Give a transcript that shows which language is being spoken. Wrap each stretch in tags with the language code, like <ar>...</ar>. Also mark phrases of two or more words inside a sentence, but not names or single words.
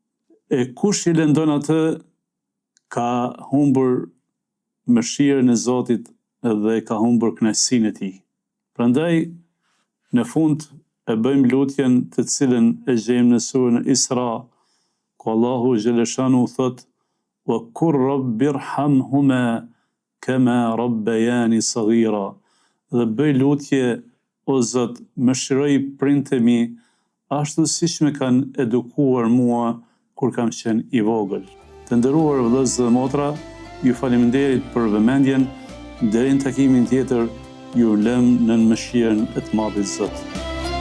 <sq>E kush i lëndon atë, ka humbur mëshirën e Zotit dhe ka humbur kënaqësinë e tij. Prandaj në fund e bëjmë lutjen të cilën e gjejmë në surën Isra, ku Allahu xhaleshanu thot:</sq> <ar>"وقل رب ارحمهما كما ربياني صغيرا."</ar> <sq>Dhe bëj lutje, o Zot, mëshiroj prindtë mi ashtu siç më kanë edukuar mua kur kam qenë i vogël. Të nderuar vëllezër dhe motra, ju faleminderit për vëmendjen. Deri në takimin tjetër, ju lëm në mëshirën e të Madhit Zot.</sq>